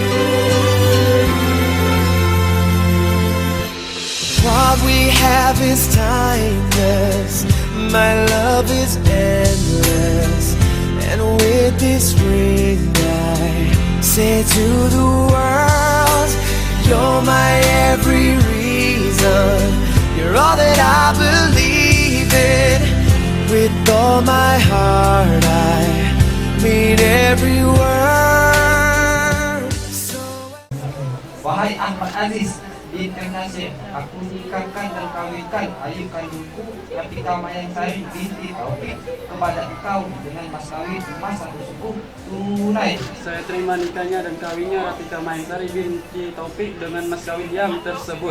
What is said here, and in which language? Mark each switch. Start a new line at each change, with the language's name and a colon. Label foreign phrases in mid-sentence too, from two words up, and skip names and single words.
English: What we have is timeless, my love is endless, and with this ring I say to the world, you're my every reason, you're all that I believe in. With all my heart I mean every word.
Malay: Wahai Ahmad Aziz bin Nasir, aku nikahkan dan kawinkan ayu kandungku Rafiqah Mayang Sari binti Taufik kepada engkau dengan mas kawin emas satu suku tunai. Saya terima nikahnya dan kawinnya Rafiqah Mayang Sari binti Taufik dengan mas kawin yang tersebut.